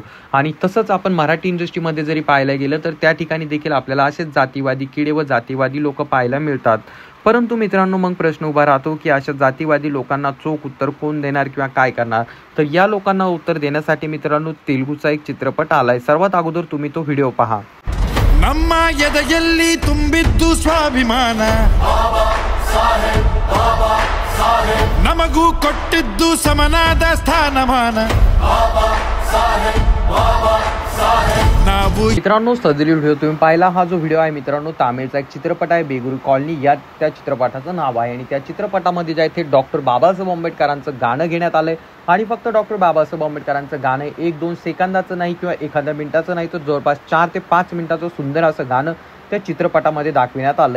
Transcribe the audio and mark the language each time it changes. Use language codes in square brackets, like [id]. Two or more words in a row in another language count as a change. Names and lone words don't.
[mr] आणि तसंच आपण मराठी इंडस्ट्रीमध्ये जरी पाहायला गेलं तर त्या ठिकाणी देखील आपल्याला असेच जातीवादी किडे व जातीवादी लोक पाहायला मिळतात। परंतु मित्रांनो, मग प्रश्न उभा राहतो की अशा जातीवादी लोकांना चोख उत्तर कोण देणार किंवा काय करणार। तर या लोकांना उत्तर देण्यासाठी मित्रांनो तेलुगूचा एक चित्रपट आलाय। सर्वात अगोदर तुम्ही तो व्हिडिओ पहा। [kn] ನಮ್ಮ ಎದೆಯಲ್ಲಿ ತುಂಬಿದ್ದು ಸ್ವಾಭಿಮಾನ, ನಮಗೂ ಕೊಟ್ಟಿದ್ದು ಸಮನಾದ ಸ್ಥಾನಮಾನ। [mr] मित्रांनो, सदरील व्हिडिओ तुम्ही पाहिला। हा जो व्हिडिओ आहे मित्रांनो, तामिळचा एक चित्रपट आहे, बेगुरू कॉलनी या त्या चित्रपटाचं नाव आहे। आणि त्या चित्रपटामध्ये जे आहे ते डॉक्टर बाबासाहेब आंबेडकरांचं गाणं घेण्यात आलंय। आणि फक्त डॉक्टर बाबासाहेब आंबेडकरांचं गाणं 1-2 सेकंदाचं नाही किंवा एखाद्या मिनिटाचं नाही, तर जवळपास 4 ते 5 मिनिटाचं सुंदर असं गाणं त्या चित्रपटामध्ये दाखविण्यात आलंय।